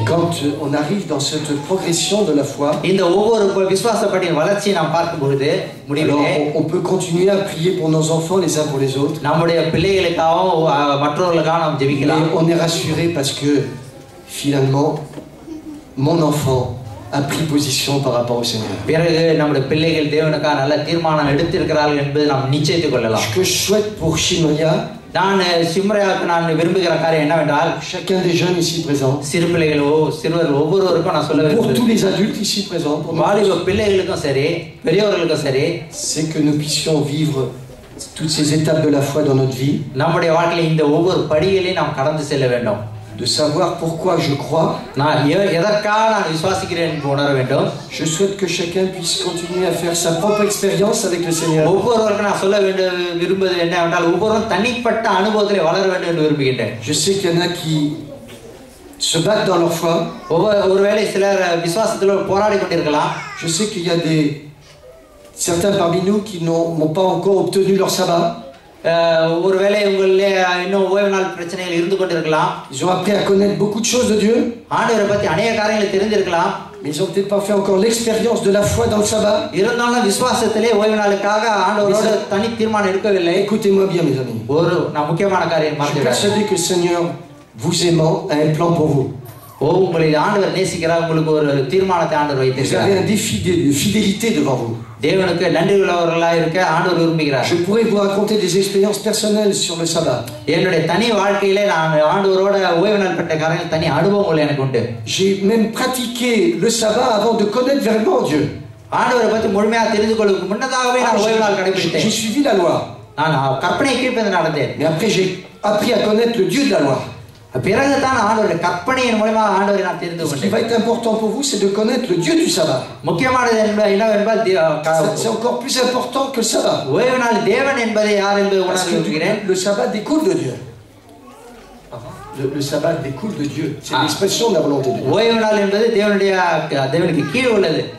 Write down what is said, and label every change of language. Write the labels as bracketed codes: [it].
[fr] Et quand on arrive dans cette progression de la foi, [ta] இந்த ஒவ்வொரு விசுவாசப்படியின் வளர்ச்சியை நாம் பார்க்கும் பொழுது முடிவிலே [fr] on peut continuer à prier pour nos enfants les uns pour les autres. [ta] நம்முடைய பிள்ளைகளுக்காகவும் மற்றவர்களுக்காக நாம் ஜெபிக்கலாம். [fr] On est rassuré parce que finalement mon enfant a pris position par rapport au Seigneur. [ta] பிறகு நம்முடைய பிள்ளைகள் தேவனுக்காக நல்ல தீர்மானம் எடுத்திருக்கிறார்கள் என்பதை நாம் நிச்சயித்துக் கொள்ளலாம். [fr] Ce que je souhaite pour Shimonia, [ta] நான் சிம்ராவுக்கு நான் விரும்புகிற காரியம் என்னவென்றால், [fr] chacun des jeunes ici présents, [ta] சிறு பிள்ளைகள் சிறுவர் ஒவ்வொருவருக்கும் நான் சொல்ல [fr] pour tous les adultes ici présents, pour [ta] வாலிப பிள்ளைகளுக்கும் சரி பெரியவர்களுக்கும் சரி, [fr] c'est que nous puissions vivre toutes ces étapes de la foi dans notre vie, [ta] நம்முடைய வாழ்க்கையில் இந்த ஒவ்வொரு படிகளையும் நாம் கடந்து செல்ல வேண்டும். [fr] de savoir pourquoi je crois. [ta] நான் எதற்காக நான் விசுவாசிக்கிறேன் என்று உணர வேண்டும். [fr] Je souhaite que chacun puisse continuer à faire sa propre expérience avec le Seigneur. [ta] ஒவ்வொருவருக்கும் நான் சொல்ல விரும்புவது என்னவென்றால், ஒவ்வொருவரும் தனிப்பட்ட அனுபவத்திலே வளர வேண்டும் என்று விரும்புகின்றேன். [fr] Je sais qu'il y en a qui se battent dans leur foi. [ta] ஒருவேளை சிலர் விசுவாசத்தில் போராடி கொண்டிருக்கலாம். [fr] Je sais qu'il y a certains parmi nous qui n'ont pas encore obtenu leur sabbat. [ta] ஒருவேளை உங்களிலே இன்னும் ஓய்வு நாள் பிரச்சனைகள் இருந்து கொண்டிருக்கலாம். [fr] Ils ont appris à connaître beaucoup de choses de Dieu. [ta] ஆண்டவரை பற்றி அநேக காரியங்களை தெரிந்திருக்கலாம். [fr] Mais ils ont peut-être pas fait encore l'expérience de la foi dans le sabbat. [ta] இருந்தாலும் விசுவாசத்திலே ஓய்வு நாளுக்காக ஆண்டவரோட தனி தீர்மானம் எடுக்கவில்லை. [fr] Écoutez-moi bien mes amis. [ta] நான் முக்கியமான காரியம் [fr] Je suis persuadé que le Seigneur, vous aimant, a un plan pour vous. [ta] உங்களை ஆண்டவர் நேசிக்கிறார். உங்களுக்கு ஒரு தீர்மானத்தை ஆண்டவர் வைத்திருக்கிறார். [fr] Vous avez un défi de fidélité devant vous. [ta] தேவனுக்கு நன்றி உள்ளவர்களாக இருக்க ஆண்டவர் விரும்புகிறார். [fr] Je pourrais vous raconter des expériences personnelles sur le sabbat. [ta] என்னுடைய தனி வாழ்க்கையிலே நான் ஆண்டவரோட ஓய்வு நாள் பட்ட காரியங்கள் தனி அனுபவங்கள் எனக்கு உண்டு. [fr] J'ai même pratiqué le sabbat avant de connaître vraiment Dieu. [ta] ஆண்டவரை பற்றி முழுமையாக தெரிந்து கொள்வதற்கு முன்னதாகவே நான் ஓய்வு நாள் கடைபிடித்தேன். [fr] J'ai suivi la loi. [ta] நான் கற்பனை கீழ்ப்பது நடந்தேன். [fr] Mais après j'ai appris à connaître le Dieu de la loi. [ta] பிறகுதான் ஆண்டவருடைய கற்பனையின் மூலமா ஆண்டவரை நான் தெரிந்து [fr] Ce qui [ta] கொண்டேன். [fr] va être important pour vous, c'est de connaître le Dieu du sabbat. [ta] முக்கியமானது என்னவென்றால் [fr] C'est encore plus important que le sabbat. [ta] ஓய்வு நாள் தேவன் என்பதை யார் என்பதை [fr] Parce [ta] உணர்ந்து இருக்கிறேன். [fr] que le sabbat découle de Dieu. Le sabbat découle de Dieu. C'est l'expression de la volonté de Dieu. [ta] ஓய்வு நாள் என்பது தேவனுக்கு கீழ் உள்ளது.